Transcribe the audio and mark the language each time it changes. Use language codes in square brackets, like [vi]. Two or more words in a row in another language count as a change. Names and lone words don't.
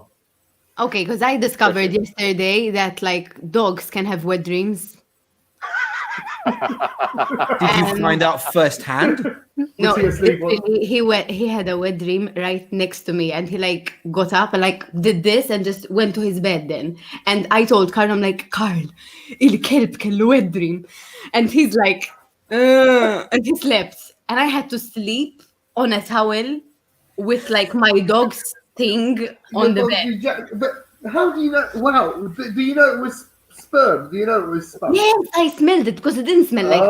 [en] Okay, because I discovered yesterday that like dogs can have wet dreams. Did you find out firsthand? No, he asleep? he had a wet dream right next to me, and he like got up and like did this and just went to his bed then. And I told Carl, I'm like, Carl, [mt] il-kelb kellu [en] wet dream, and he's like, and he slept, and I had to sleep on a towel with like my dog's thing on the bed. But how do you know? Wow, do you know it was sperm? Do you know it was sperm? Yes, I smelled it because it didn't smell like.